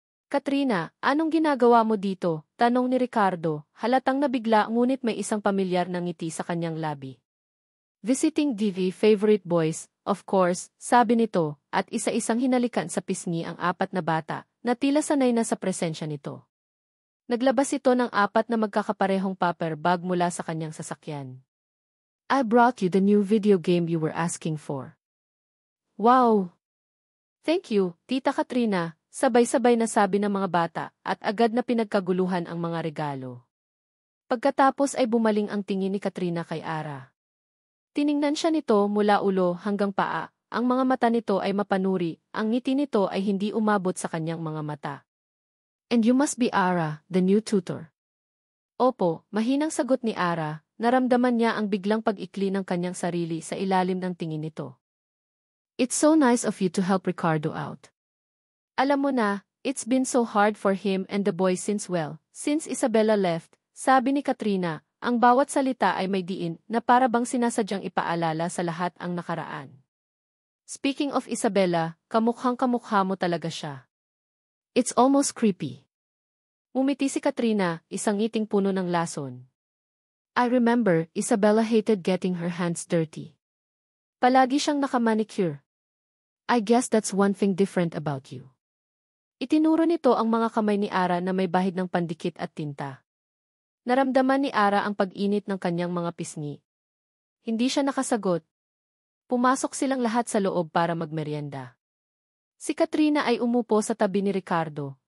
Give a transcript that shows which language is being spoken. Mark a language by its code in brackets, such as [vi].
[tl] Katrina, anong ginagawa mo dito? Tanong ni Ricardo, halatang nabigla ngunit may isang pamilyar na ngiti sa kanyang labi. [en] Visiting DV favorite boys, of course, [tl] sabi nito, at isa-isang hinalikan sa pisngi ang 4 na bata, na tila sanay na sa presensya nito. Naglabas ito ng 4 na magkakaparehong paper bag mula sa kanyang sasakyan. [en] I brought you the new video game you were asking for. Wow! Thank you, Tita Katrina. [tl] Sabay-sabay na sabi ng mga bata at agad na pinagkaguluhan ang mga regalo. Pagkatapos ay bumaling ang tingin ni Katrina kay Ara. Tiningnan siya nito mula ulo hanggang paa, ang mga mata nito ay mapanuri, ang ngiti nito ay hindi umabot sa kanyang mga mata. [en] And you must be Ara, the new tutor. [tl] Opo, mahinang sagot ni Ara, naramdaman niya ang biglang pag-ikli ng kanyang sarili sa ilalim ng tingin nito. [en] It's so nice of you to help Ricardo out. [tl] Alam mo na, [en] it's been so hard for him and the boys since Isabella left, [tl] sabi ni Katrina, ang bawat salita ay may diin na para bang sinasadyang ipaalala sa lahat ang nakaraan. [en] Speaking of Isabella, [tl] kamukhang-kamukha mo talaga siya. [en] It's almost creepy. [tl] Umiti si Katrina, isang ngiting puno ng lason. [en] I remember, Isabella hated getting her hands dirty. [tl] Palagi siyang nakamanicure. [en] I guess that's one thing different about you. [tl] Itinuro nito ang mga kamay ni Ara na may bahid ng pandikit at tinta. Naramdaman ni Ara ang pag-init ng kanyang mga pisngi. Hindi siya nakasagot. Pumasok silang lahat sa loob para magmeryenda. Si Katrina ay umupo sa tabi ni Ricardo.